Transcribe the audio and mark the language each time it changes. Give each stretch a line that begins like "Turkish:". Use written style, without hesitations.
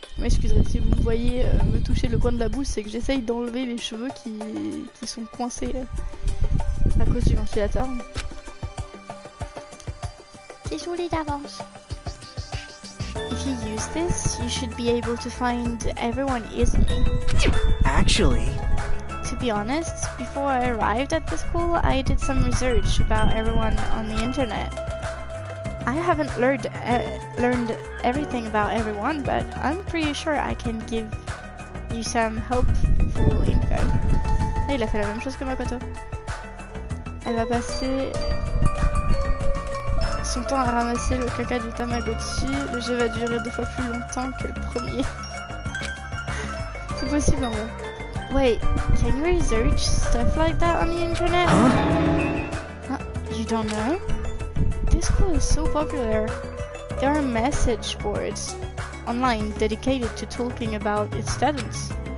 French: Je m'excuserai si vous me voyez me toucher le coin de la bouche, c'est que j'essaye d'enlever les cheveux qui sont coincés à cause du ventilateur. Désolé d'avance.
English: If you use this, you should be able to find everyone easily. Actually... To be honest, before I arrived at the school, I did some research about everyone on the internet. I haven't learned everything about everyone, but I'm pretty sure I can give you some helpful info.
French: Ah, il a fait la même chose que Makoto. Elle va passer son temps à ramasser le caca du Tamagotchi. Le jeu va durer 2 fois plus longtemps que le premier. C'est possible en vrai.
English: Wait, can you research stuff like that on the internet? You don't know? This school is so popular. There are message boards online dedicated to talking about its students.